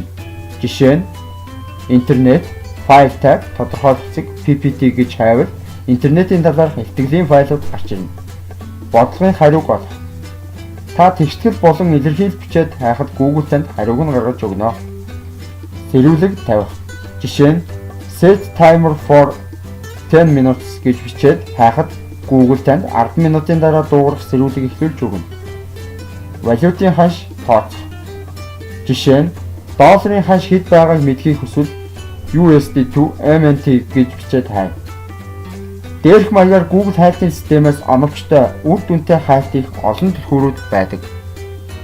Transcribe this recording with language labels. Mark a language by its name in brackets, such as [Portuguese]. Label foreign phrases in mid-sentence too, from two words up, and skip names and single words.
[Mongolian] Жишээ нь интернет [English] file type [Mongolian] тодорхойлогчийг PPT гэж хайвал интернетийн талаарх ихтгэлийн файлууд гарч ирнэ. Бодлогын хариуг олох. Та тэгшлэл болон илэрхийлэл бичээд хайхад Google танд хариуг нь гаргаж өгнө. Сэрүүлэг тавих. Жишээ нь [English] set timer for 10 minutes [Mongolian] гэж бичээд хайхад Google танд 10 минутын дараа дуугарах сэрүүлэг эхлүүлж өгнө. Валютын ханш тооцох. Жишээ нь долларын ханш хэд байгааг мэдхийг хүсвэл [English] USD to MNT [Mongolian] гэж бичээд хайна. Дээрх маягаар Google хайлтын системээс оновчтой үр дүнтэй хайлт хийх олон түлхүүрүүд байдаг.